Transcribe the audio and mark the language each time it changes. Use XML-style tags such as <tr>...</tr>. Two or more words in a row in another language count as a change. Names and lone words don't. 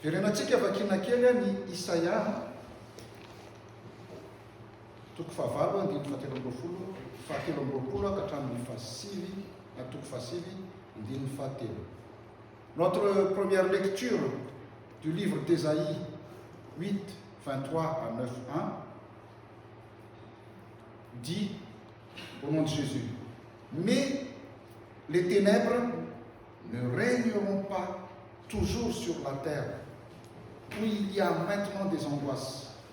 <mg>Verenantsika vakina kely ny Isaia toko fahavalo andiny fahatelo amby roapolo ka hatramin'ny fahasivy na toko fahasivy andiny fahatelo.</mg> <fr>Notre première lecture du livre d'Ésaïe 8, 23 à 9, 1 dit au nom de Jésus: mais les ténèbres ne régneront pas toujours sur la terre, où il y a maintenant des angoisses.</fr>